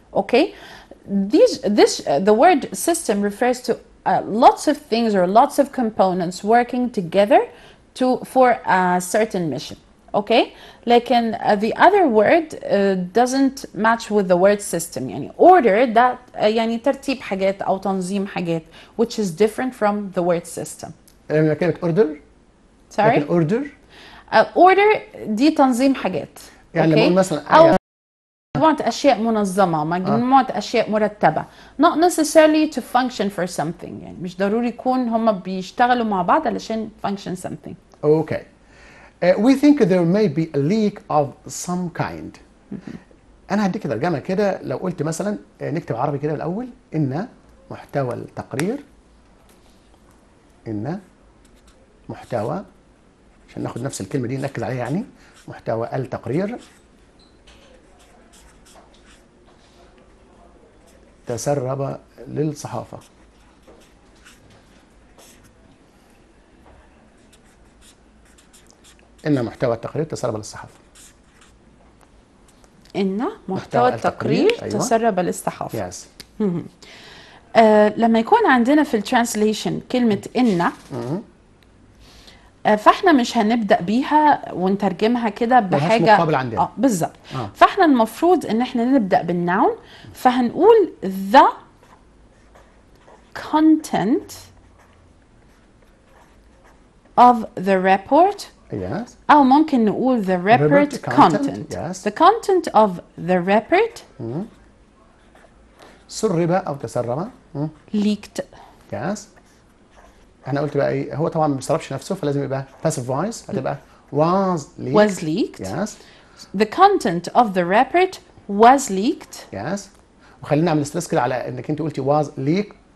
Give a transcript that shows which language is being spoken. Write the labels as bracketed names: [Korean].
[English] Okay, the word system refers to lots of things or lots of components working together for a certain mission. Okay, [Arabic] لكن [English] the other word doesn't match with the word system. [Arabic] يعني order ده يعني ترتيب حاجات أو تنظيم حاجات, [English] which is different from the word system. [Arabic] كلمة order. [English] Sorry. order. [Arabic] Order دي تنظيم حاجات. يعني لما مثلا أو مجموعة أشياء منظمة, مجموعة أشياء مرتبة. [English] Not necessarily to function for something. [Arabic] يعني مش ضروري يكون هم بيشتغلوا مع بعض علشان [English] function something. Okay. We think there may be a leak of some kind. [Arabic] أنا هديك ترجمة كده. لو قلت مثلا نكتب عربي كده الأول. إن محتوى التقرير. إن محتوى عشان ناخد نفس الكلمة دي نركز عليها يعني. محتوى التقرير تسرب للصحافة. إن محتوى التقرير تسرب للصحافة. إن محتوى التقرير أيوة. تسرب للصحافة. [English] Yes. [Arabic] لما يكون عندنا في الترانسليشن كلمة إن فاحنا مش هنبدأ بيها ونترجمها كده بحاجة مقابل عندنا. بالظبط. فاحنا المفروض ان احنا نبدأ بالناون, فهنقول [English] the content of the report. Yes. [Arabic] أو ممكن نقول [English] the report content. Yes. The content of the report [Arabic] سرب أو تسرب. [English] leaked. Yes. [Arabic] احنا قلت بقى ايه، هو طبعا ما بيصرفش نفسه فلازم يبقى [English] passive voice، [Arabic] هتبقى [English] was leaked. Was leaked. Yes. The content of the report was leaked. Yes. [Arabic] وخلينا نعمل ستريس كده على انك انت قلتي [English] was leaked.